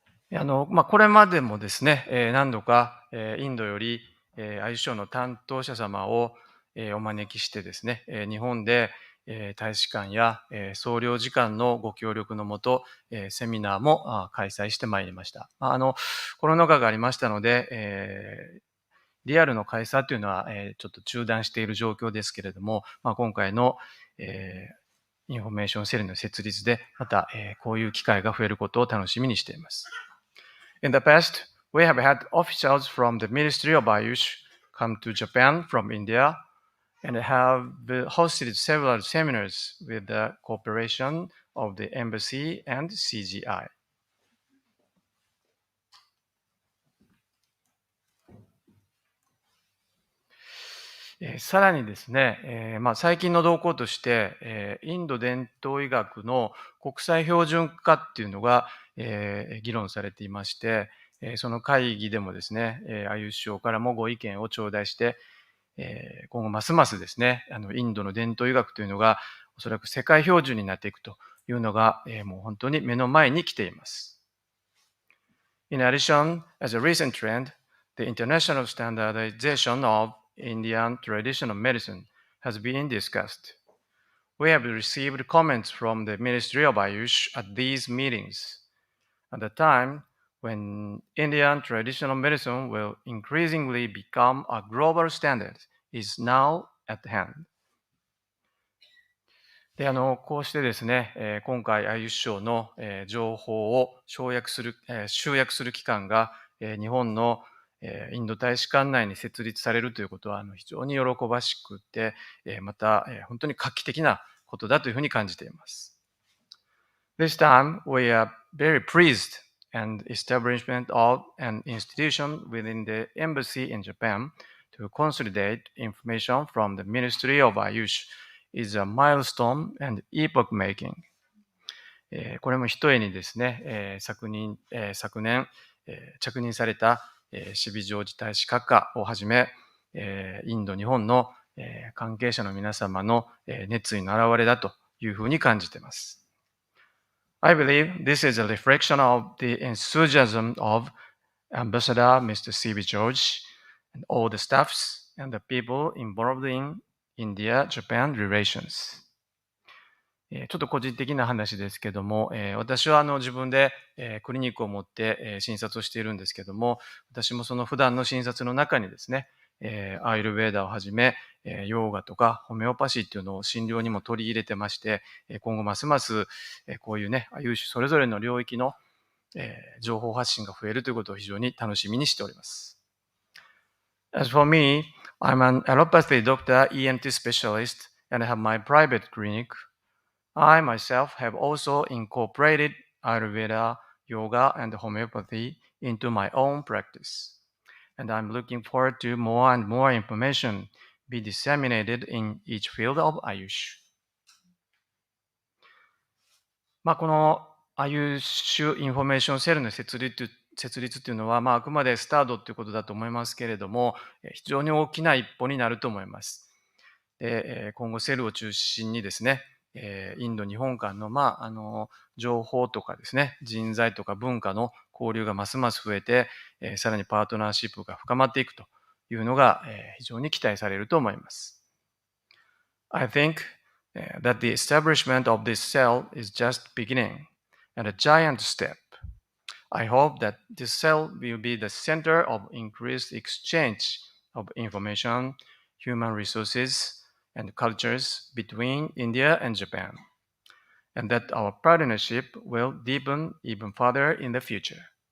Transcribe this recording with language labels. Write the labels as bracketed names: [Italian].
[Japanese] これまでもですね、何度か、インドより、アユショーの担当者様を、お招きしてですね、日本で、大使館や、総領事館のご協力のもと、セミナーも開催してまいりました。コロナ禍がありましたので、リアルの開催というのは、ちょっと中断している状況ですけれども、今回の、インフォメーションセルの設立で、また、こういう機会が増えることを楽しみにしています。 [English] In the past, we have had officials from the Ministry of Ayush come to Japan from India and have hosted several seminars with the cooperation of the embassy and CGI. [Japanese] さらにですね、最近の動向として、インド伝統医学の国際標準化っていうのが、議論されていまして、その会議でもですね、アユーシ省からもご意見を頂戴して、今後ますますですね、インドの伝統医学というのがおそらく世界標準になっていくというのが、もう本当に目の前に来ています。 [English] In addition, as a recent trend, the international standardization of Indian traditional medicine has been discussed. We have received comments from the Ministry of Ayush at these meetings. At the time when Indian traditional medicine will increasingly become a global standard is now at hand. [Japanese] で、こうしてですね、今回、アユッショーの、情報を集約する機関が、日本の、インド大使館内に設立されるということは、非常に喜ばしくて、また、本当に画期的なことだというふうに感じています。 [English] This time, we are very pleased and establishment of an institution within the embassy in Japan to consolidate information from the Ministry of Ayush is a milestone and epoch-making. [Japanese] これもひとえにですね、昨年、着任されたシビジョージ大使閣下をはじめ、インド、日本の関係者の皆様の熱意の表れだというふうに感じています。 [English] I believe this is a reflection of the enthusiasm of Ambassador Mr. C.B. George and all the staffs and the people involved in India-Japan relations. [Japanese] ちょっと個人的な話ですけども、私は自分でクリニックを持って診察をしているんですけども、私もその普段の診察の中にですね、アイルベーダをはじめ、ヨーガとかホメオパシーっていうのを診療にも取り入れてまして、今後ますます、こういうね、アユーシュそれぞれの領域の、情報発信が増えるということを非常に楽しみにしております。 [English] As for me, I'm an allopathy doctor, ENT specialist, and I have my private clinic. I myself have also incorporated Ayurveda, yoga, and homeopathy into my own practice. And I'm looking forward to more and more information be disseminated in each field of Ayush. [Japanese] この Ayush インフォメーションセルの設立というのは、あくまでスタートということだと思いますけれども、非常に大きな一歩になると思います。で、今後セルを中心にですね、インド、日本間の、情報とかですね、人材とか文化の交流がますます増えて、さらにパートナーシップが深まっていくというのが、非常に期待されると思います。 [English] I think that the establishment of this cell is just beginning and a giant step. I hope that this cell will be the center of increased exchange of information, human resources, and cultures between India and Japan, and that our partnership will deepen even further in the future.